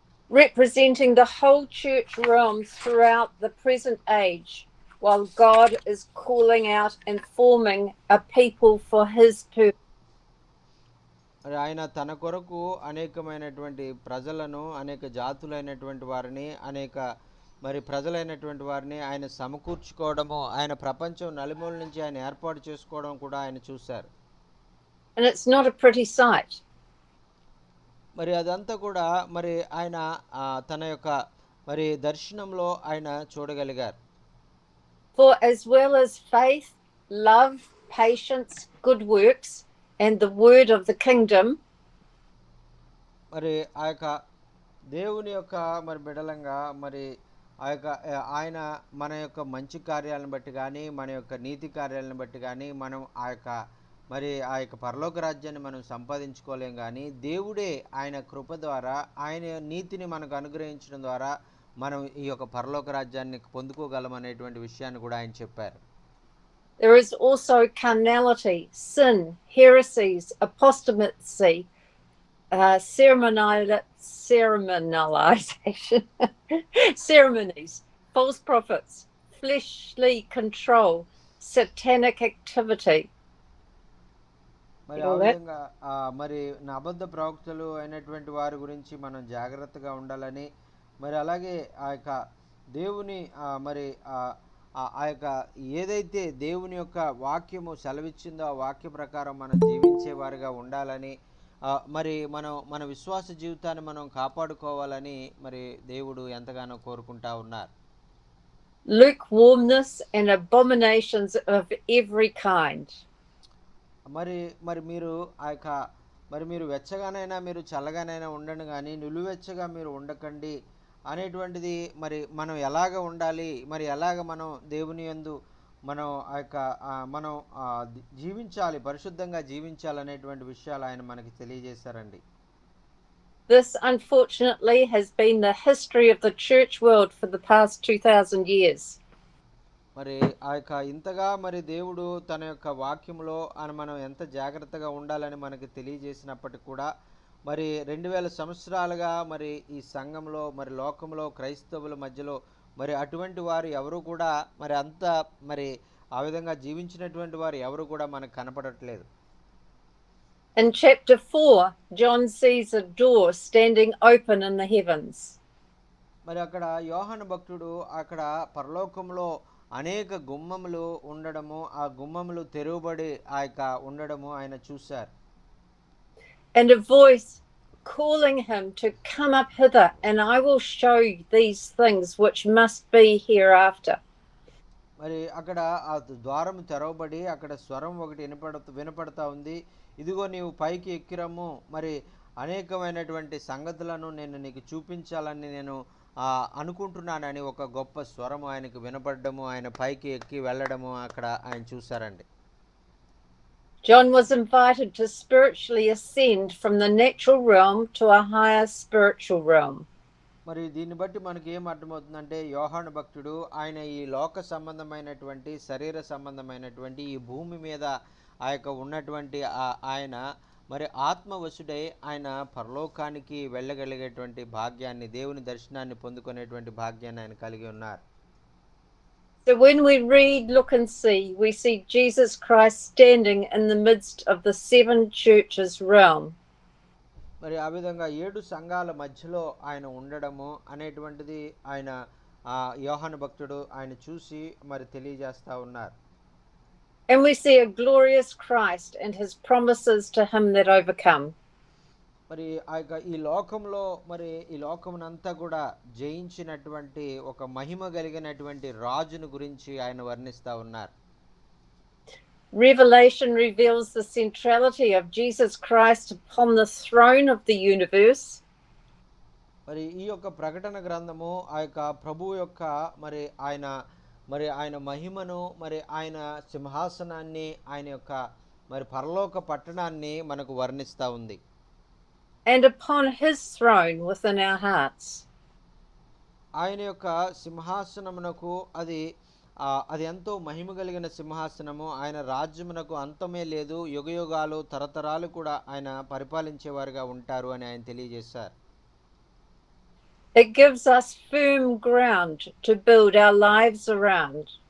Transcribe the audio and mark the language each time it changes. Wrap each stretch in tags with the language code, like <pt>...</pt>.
<en>Representing the whole church realm throughout the present age, while God is calling out and forming a people for his purpose.</en> <te>మరి ఆయన తన కొరకు అనేకమైనటువంటి ప్రజలను, అనేక జాతులైనటువంటి వారిని, అనేక మరి ప్రజలైనటువంటి వారిని ఆయన సమకూర్చుకోవడము, ఆయన ప్రపంచం నలుమూల నుంచి ఆయన ఏర్పాటు చేసుకోవడం కూడా ఆయన చూశారు.</te> <en>And it's not a pretty sight.</en> <te>మరి అదంతా కూడా మరి ఆయన తన యొక్క మరి దర్శనంలో ఆయన చూడగలిగారు.</te> <en>For as well as faith, love, patience, good works, and the word of the kingdom,</en> <te>మరి ఆ యొక్క దేవుని యొక్క మరి బిడలంగా మరి ఆ యొక్క ఆయన మన యొక్క మంచి కార్యాలను బట్టి కానీ, మన యొక్క నీతి కార్యాలను బట్టి కానీ మనం ఆ యొక్క పరలోక రాజ్యాన్ని మనం సంపాదించుకోలేం. కానీ దేవుడే ఆయన కృప ద్వారా, ఆయన నీతిని మనకు అనుగ్రహించడం ద్వారా మనం ఈ యొక్క పరలోక రాజ్యాన్ని పొందుకోగలం అనేటువంటి విషయాన్ని కూడా ఆయన చెప్పారు.</te> <en>There is also carnality, sin, heresies, apostasy, ceremonialization, ceremonies, false prophets, fleshly control, satanic activity.</en> <te>మరి</te> <en>You</en> <te>ఆ</te> <en>know that?</en> <te>విధంగా మరి అబద్ధ ప్రవక్తలు అయినటువంటి వారి గురించి మనం జాగ్రత్తగా ఉండాలని, మరి అలాగే ఆ యొక్క దేవుని మరి ఆ యొక్క ఏదైతే దేవుని యొక్క వాక్యము సెలవిచ్చిందో ఆ వాక్య ప్రకారం మనం జీవించేవారిగా ఉండాలని, మరి మన విశ్వాస జీవితాన్ని మనం కాపాడుకోవాలని మరి దేవుడు ఎంతగానో కోరుకుంటా ఉన్నారు.</te> <en>Lukewarmness and abominations of every kind.</en> <te>మరి మరి మీరు ఆ యొక్క మరి మీరు వెచ్చగానైనా మీరు చల్లగానైనా ఉండండి, కానీ నిలువెచ్చగా మీరు ఉండకండి అనేటువంటిది. మరి మనం ఎలాగ ఉండాలి, మరి ఎలాగ మనం దేవుని యందు మనం ఆ యొక్క మనం జీవించాలి, పరిశుద్ధంగా జీవించాలనేటువంటి విషయాలు ఆయన మనకి తెలియజేశారండి.</te> <en>This, unfortunately, has been the history of the church world for the past 2000 years.</en> <te>మరి ఆ యొక్క ఇంతగా మరి దేవుడు తన యొక్క వాక్యంలో మనం ఎంత జాగ్రత్తగా ఉండాలని మనకి తెలియజేసినప్పటికీ కూడా మరి 2000 సంవత్సరాలుగా మరి ఈ సంఘంలో మరి లోకంలో క్రైస్తవుల మధ్యలో మరి అటువంటి వారు ఎవరు కూడా మరి అంత మరి ఆ విధంగా జీవించినటువంటి వారు ఎవరు కూడా మనకు కనపడట్లేదు.</te> <en>In chapter 4, John sees a door standing open in the heavens.</en> <te>మరి అక్కడ యోహాను భక్తుడు అక్కడ పరలోకంలో అనేక గుమ్మములు ఉండడము, ఆ గుమ్మములు తెరువబడి ఆ యొక్క ఉండడము ఆయన చూశారు.</te> <en>And a voice calling him to come up hither, and I will show you these things which must be hereafter.</en> <te>మరి అక్కడ ఆ ద్వారం తెరవబడి అక్కడ స్వరం ఒకటి వినపడతా ఉంది, ఇదిగో నీవు పైకి ఎక్కిరమ్ము, మరి అనేకమైనటువంటి సంగతులను నేను నీకు చూపించాలని నేను అనుకుంటున్నానని ఒక గొప్ప స్వరము ఆయనకు వినపడము, ఆయన పైకి ఎక్కి వెళ్ళడము అక్కడ ఆయన చూశారండి.</te> <en>John was invited to spiritually ascend from the natural realm to a higher spiritual realm.</en> <te>మరి దీన్ని బట్టి మనకి ఏం అర్థమవుతుందంటే యోహాను భక్తుడు ఆయన ఈ లోక సంబంధమైనటువంటి శరీర సంబంధమైనటువంటి ఈ భూమి మీద ఆ యొక్క ఉన్నటువంటి ఆయన మరి ఆత్మవశుడై ఆయన పరలోకానికి వెళ్ళగలిగేటువంటి భాగ్యాన్ని, దేవుని దర్శనాన్ని పొందుకునేటువంటి భాగ్యాన్ని ఆయన కలిగి ఉన్నారు.</te> <en>So when we read, look and see, we see Jesus Christ standing in the midst of the 7 churches realm.</en> <te>మరి ఆ విధంగా 7 సంఘాల మధ్యలో ఆయన ఉండడము అనేటువంటిది ఆయన యోహాను భక్తుడు ఆయన చూసి మరి తెలియజేస్తా ఉన్నారు.</te> <en>And we see a glorious Christ and his promises to him that overcome.</en> <te>మరి ఆ యొక్క ఈ లోకంలో మరి ఈ లోకమునంతా కూడా జయించినటువంటి ఒక మహిమ కలిగినటువంటి రాజును గురించి ఆయన వర్ణిస్తా ఉన్నారు.</te> <en>Revelation reveals the centrality of Jesus Christ upon the throne of the universe.</en> <te>మరి ఈ యొక్క ప్రకటన గ్రంథము ఆ యొక్క ప్రభువు యొక్క మరి ఆయన మహిమను, మరి ఆయన సింహాసనాన్ని, ఆయన యొక్క మరి పరలోక పట్టణాన్ని మనకు వర్ణిస్తూ ఉంది.</te> <en>And upon his throne within our hearts.</en> <te>ఆయన యొక్క సింహాసనమునకు అది ఎంతో మహిమ కలిగిన సింహాసనము, ఆయన రాజ్యమునకు అంతమే లేదు, యుగయుగాలు తరతరాలు కూడా ఆయన పరిపాలించేవారుగా ఉంటారు అని ఆయన తెలియజేశారు.</te> <en>It gives us firm ground to build our lives around.</en>